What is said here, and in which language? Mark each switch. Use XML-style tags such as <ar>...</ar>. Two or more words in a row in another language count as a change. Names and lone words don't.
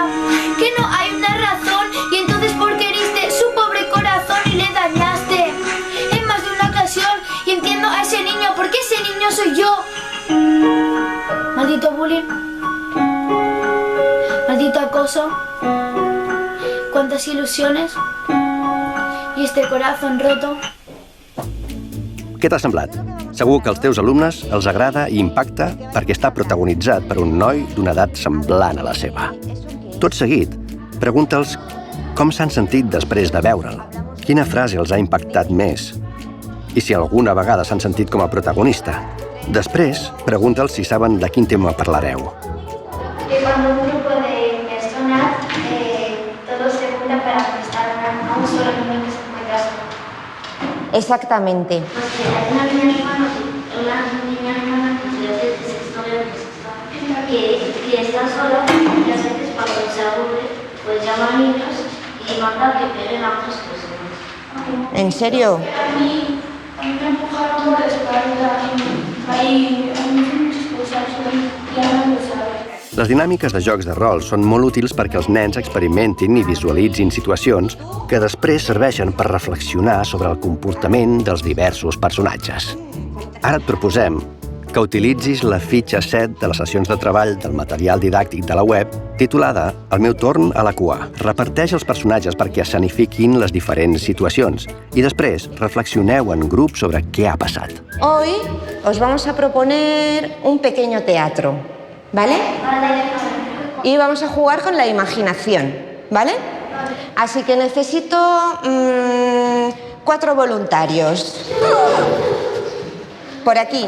<es>Que no hay una razón y entonces ¿por qué heriste su pobre corazón y le dañaste en más de una ocasión? Y entiendo a ese niño porque ese niño soy yo. Maldito bullying, maldito acoso, cuántas ilusiones i este corazón roto.</es> <ca>Què t'ha semblat? Segur que als teus alumnes els agrada i impacta perquè està protagonitzat per un noi d'una edat semblant a la seva. Tot seguit, pregunta'ls com s'han sentit després de veure'l, quina frase els ha impactat més i si alguna vegada s'han sentit com a protagonista. Després, pregunta'ls si saben de quin tema parlareu.</ca> <es>Cuando un grupo de personas todos se juntan para prestar a un solo niño que se encuentra solo. Exactamente. Pues que hay una niña animada de sexto que está sola y a veces cuando se aburre pues llama a niños y manda que peguen a otras personas. ¿En serio? A mí me empujaron por la espalda y a mí muchas cosas y ahora no lo sabe.</es> <ca>Les dinàmiques de jocs de rol són molt útils perquè els nens experimentin i visualitzin situacions que després serveixen per reflexionar sobre el comportament dels diversos personatges. Ara et proposem que utilitzis la fitxa 7 de les sessions de treball del material didàctic de la web titulada El meu torn a la cua. Reparteix els personatges perquè escenifiquin les diferents situacions i després reflexioneu en grup sobre què ha passat.</ca> <es>Hoy os vamos a proponer un pequeño teatro, ¿vale? Y vamos a jugar con la imaginación, ¿vale? Así que necesito 4 voluntarios. Por aquí.</es>